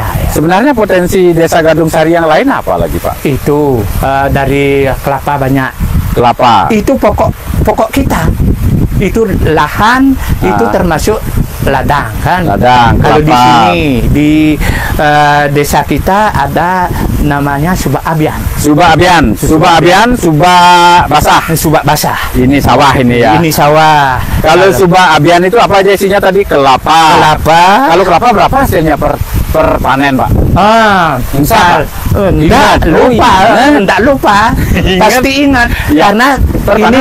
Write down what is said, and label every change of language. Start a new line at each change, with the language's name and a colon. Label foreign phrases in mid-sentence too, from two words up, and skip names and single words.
Indonesian: Sebenarnya potensi Desa Gadung Sari yang lain apa lagi Pak? Itu dari kelapa banyak. Kelapa. Itu pokok kita. Itu lahan, itu termasuk ladang kan. Ladang, Kalau di kelapa. sini di desa kita ada namanya subak abian. Subak abian, subak basah. Subak basah. Ini sawah ini ya. Ini sawah. Kalau subak abian itu apa aja isinya tadi? Kelapa. Kelapa. Kalau kelapa berapa hasilnya per panen Pak? Misal enggak lupa. Pasti ingat Ya. karena Per panen